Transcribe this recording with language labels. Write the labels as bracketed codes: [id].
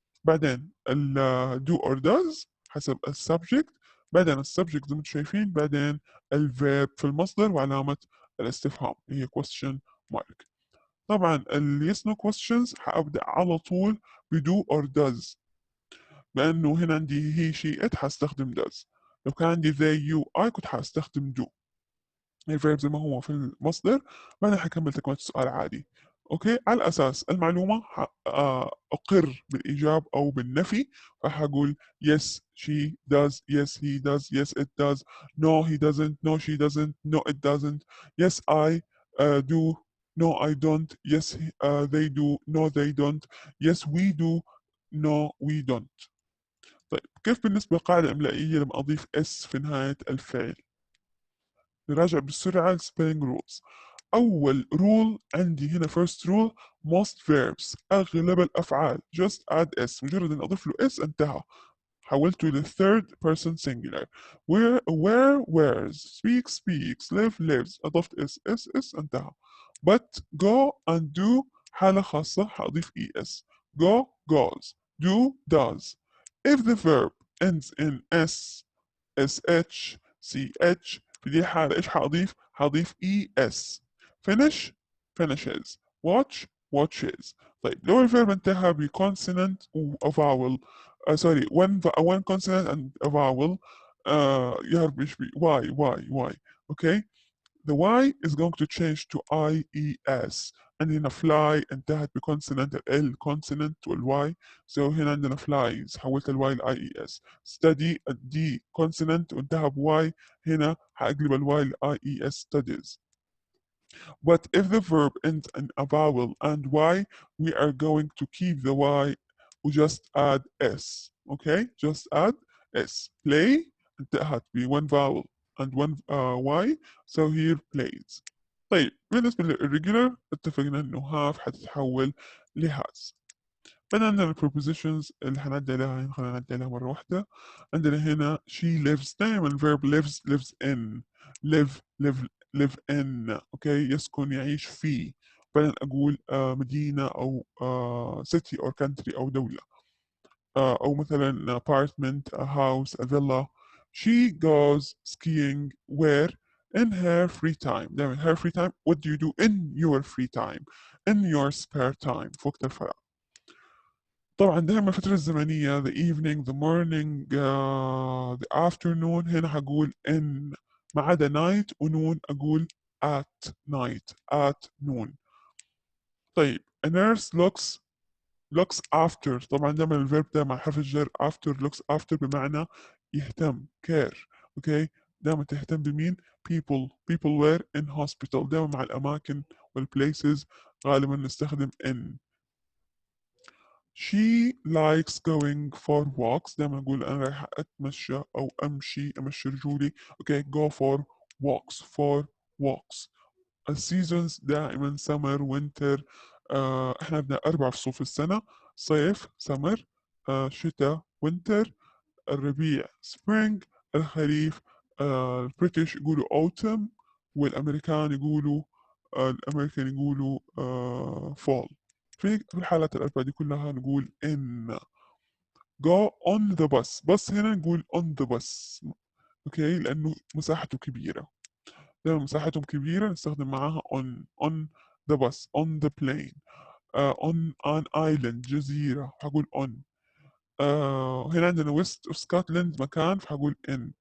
[ar] بعدين ال do or does حسب السبجكت. بعدين السبجكت زي ما انتم شايفين، بعدين الفيرب في المصدر وعلامة الاستفهام هي question mark. طبعا ال yes no questions حأبدأ على طول ب do or does، لأنه هنا عندي he she it حستخدم does. لو كان عندي they you I كنت حستخدم do. الفيرب زي ما هو في المصدر، بعدين حكمل تكملة السؤال عادي. اوكي على اساس المعلومة اقر بالايجاب او بالنفي، فحقول [en] yes she does، yes he does، yes it does، no he doesn't، no she doesn't، no it doesn't، yes I do، no I don't، yes they do، no they don't، yes we do، no we don't. [ar] طيب كيف بالنسبة للقاعدة الإملائية لما أضيف s في نهاية الفعل؟ نراجع بسرعة ال spelling rules. أول rule عندي هنا first rule most verbs، أغلب الأفعال [en] just add s، [ar] مجرد أن أضيف له s انتهى، حولته ل [en] third person singular. where wears، speak speaks، live lives، أضفت s انتهى. but go and do [ar] حالة خاصة حأضيف [en] es. go goes، do does. if the verb ends in s sh ch [ar] في دي الحالة ايش حأضيف؟ حأضيف [en] es. finish finishes، watch watches. طيب لو الفيرب انتهى ب consonant و a vowel sorry one consonant and a vowel يهرب ب y. okay the y is going to change to ies. [ar] عندنا fly انتهت بكونسونانت ال consonant والy، so هنا عندنا flies حولت الواي ل ies. study الدي consonant وانتهى بy، هنا حأقلب الواي ل ies studies. [en] but if the verb ends in a vowel and y, we are going to keep the y و just add s. okay just add s. play انتهت ب one vowel and one y، so here plays. [ar] طيب بالنسبة للirregular اتفقنا انه have حتتحول لhas. بعدين عندنا prepositions اللي حنعدي عليها هنا، خلينا نعدي عليها مرة واحدة. عندنا هنا she lives، دائما الverb lives in، live in اوكي يسكن يعيش في. بعدين اقول مدينة او city or country او دولة، او مثلا apartment a house a villa. [en] she goes skiing where in her free time. دائما her free time what do you do in your free time in your spare time [ar] في وقت الفراغ. طبعا دائما الفترة الزمنية the evening the morning the afternoon هنا هقول in، ما عدا night ونون أقول [en] at night at noon. [ar] طيب [en] a nurse looks after، [ar] طبعا دائما الفيرب ده مع حرف الجر after looks after بمعنى يهتم care. اوكي دائما تهتم بمين؟ [en] people were in hospital، [ar] دائما مع الأماكن والplaces غالبا نستخدم in. [en] she likes going for walks، [ar] دائما أقول أنا رايح أتمشى أو أمشي رجولي. [en] okay go for walks. [ar] السيزونز دائما summer winter احنا عندنا 4 فصول في السنة: صيف summer، شتاء winter، الربيع spring، الخريف البريتش يقولوا autumn، والأمريكان يقولوا fall. في الحالات الأربعة دي كلها نقول in. [en] go on the bus. [ar] bus هنا نقول on the bus. اوكي، لأنه مساحته كبيرة. لما مساحتهم كبيرة نستخدم معاها on the bus, on the plane, on an island جزيرة هقول on. هنا عندنا west of Scotland مكان فهقول in.